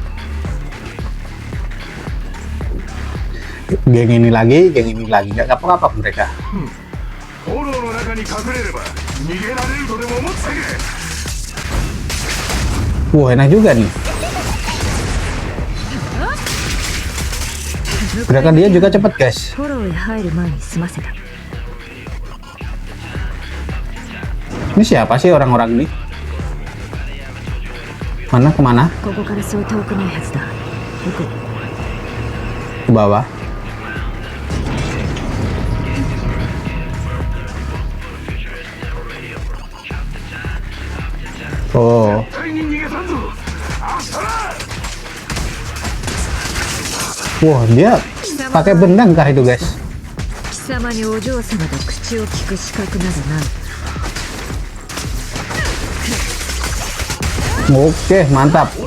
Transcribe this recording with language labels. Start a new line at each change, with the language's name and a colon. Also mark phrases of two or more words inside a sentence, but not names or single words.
Indonesian: Geng ini lagi, nggak kapok-kapok mereka. Wah, enak juga nih. Gerakan dia juga cepat, guys.
Japanese: フォローへ入る前に済ませた。
Indonesian: Ini siapa sih orang-orang ini? Mana kemana?
Japanese: ここからそう遠くないはずだ。行こう。
Indonesian: Ke bawah. Oh. Wah, dia pakai benang kah itu, guys?
Japanese: 貴様にお嬢様と口を聞く資格などない。
Indonesian: Oke, mantap.